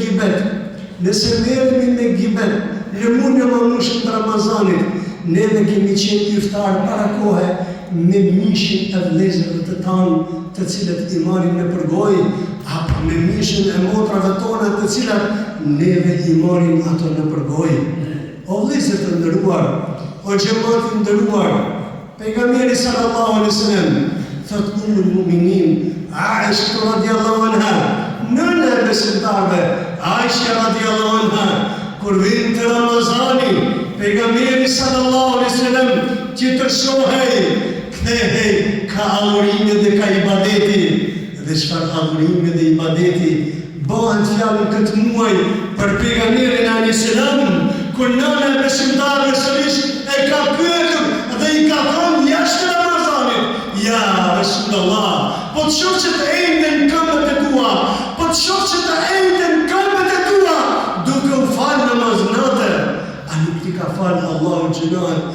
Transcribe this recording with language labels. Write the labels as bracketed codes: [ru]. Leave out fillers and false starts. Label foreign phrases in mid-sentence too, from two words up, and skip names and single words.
[sq] me gibet, në muajin e mëdhenshëm të Ramazanit, neve kemi qenë iftar para kohe me mishin e vëllezërve të tanë, të cilët i marrin në përgojë, apo me mishin e motrave tona të cilat neve i marrim ato në përgojë. O vëllezër të nderuar, o xhamat të nderuar, pejgamberi [ar] صلى الله عليه وسلم [sq] thot [ar] أم المؤمنين [sq] Aisha [ar] رضي الله عنها, [sq] nëna e besimtarëve, Aisha [ar] رضي الله عنها, [sq] kur vjen te Ramazani, pejgamberi [ar] صلى الله عليه وسلم [sq] që të shohej, kthehej ka adhurime dhe ka ibadeti. Dhe çfarë adhurime dhe ibadeti bëhen fjalën këtë muaj për pejgamberin [ar] عليه السلام, [sq] kur nëna e besimtarëve sërish e ka pyetur dhe i ka thënë jashtë Ramazanit: [ar] يا رسول الله, [sq] po të shoh që të enden këmbët e tua, po të shoh që të enden këmbët e tua, duke u falë namaz natë, a nuk ti ka falë Allahu gjunahet?